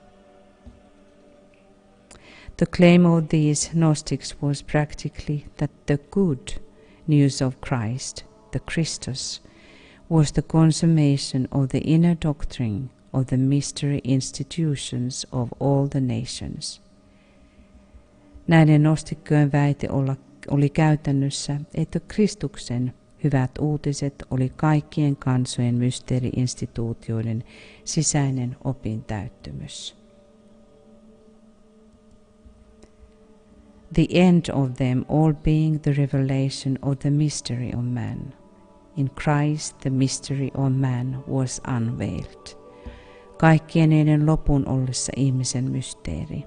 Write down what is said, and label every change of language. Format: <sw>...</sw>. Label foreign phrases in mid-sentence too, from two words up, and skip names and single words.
<en>The claim of these Gnostics was practically that the good news of Christ, the Christus, was the consummation of the inner doctrine of the mystery institutions of all the nations.</en> <fi>Näiden gnostikkojen väite oli käytännössä, että Kristuksen hyvät uutiset oli kaikkien kansojen mysteeri-instituutioiden sisäinen opintäyttymys.</fi> <en>The end of them all being the revelation of the mystery of man. In Christ the mystery of man was unveiled.</en> <fi>Kaikkien niiden lopun ollessa ihmisen mysteeri.</fi>